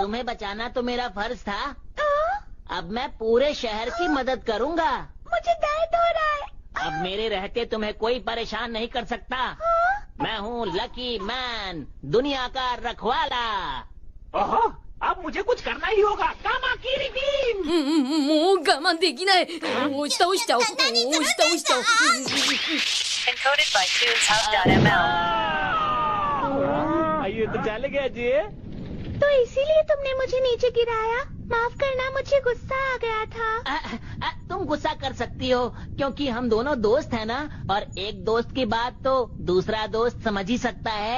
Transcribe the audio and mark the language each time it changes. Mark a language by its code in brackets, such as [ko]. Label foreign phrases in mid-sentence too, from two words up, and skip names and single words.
[hi] तुम्हें बचाना तो मेरा फर्ज था। अब मैं पूरे शहर की मदद करूंगा। मुझे दर्द हो रहा है। अब मेरे रहते तुम्हें कोई परेशान नहीं कर सकता। मैं हूँ [en] lucky man, [hi] दुनिया का रखवाला। ओहो, अब मुझे कुछ करना ही होगा। कामाकिरी टीम। [ja] もう我慢できない。押した押した押した押した。 Encoded by TunesHub.ml. [hi] आइए तो चले गए जी। तो इसीलिए तुमने मुझे नीचे गिराया? माफ करना, मुझे गुस्सा आ गया था। तुम गुस्सा कर सकती हो क्योंकि हम दोनों दोस्त हैं ना, और एक दोस्त की बात तो दूसरा दोस्त समझ ही सकता है।